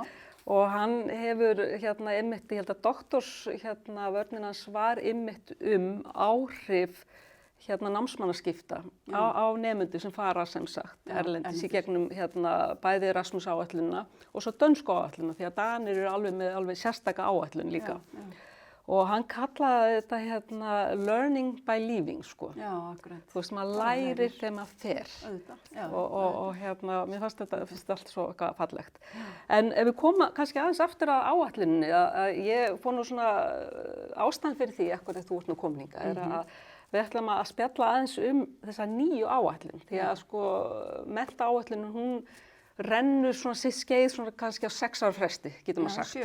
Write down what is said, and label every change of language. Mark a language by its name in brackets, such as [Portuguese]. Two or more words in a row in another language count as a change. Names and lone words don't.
[Icelandic] Og hann hefur einmitt, ég held að doktorsvörnin hans var einmitt áhrif námsmannaskipta á nemendur sem fara sem sagt erlendis í gegnum bæði Erasmus áætlunina og svo dönsku áætlunina því að Danir eru alveg með sérstaka áætlun líka. og hann kallaði þetta [English] learning by living, [Icelandic] sko. Já, akkurat. Þú veist, maður lærir þegar maður fer. Auðvitað, já. Og mér fannst þetta allt svo fallegt. En ef við komum kannski aðeins aftur að áætluninni, að ég fór nú svona ástæðan fyrir því, ekkur þú ert nú komin hingað, er að við ætlum að spjalla aðeins þessa nýju áætlun, því að sko menntaáætlunin, hún rennur svona sitt skeið svona kannski á 6 ára fresti, getur maður sagt.